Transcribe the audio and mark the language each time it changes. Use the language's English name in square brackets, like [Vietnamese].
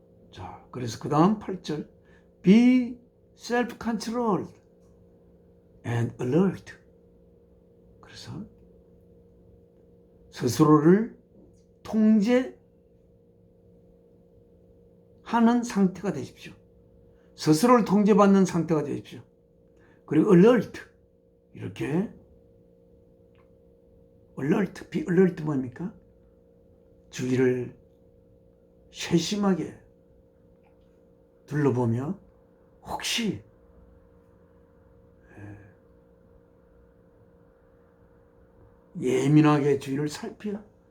[Korean] 자, 그래서 그 다음 8절 [English] Be self-controlled and alert. [Korean] 그래서 스스로를 통제하는 상태가 되십시오. 스스로를 통제받는 상태가 되십시오. 그리고 alert. 이렇게 alert, [English] be alert [Korean] 뭡니까? 주위를 세심하게 둘러보며 혹시 예민하게 주위를 살펴보거라.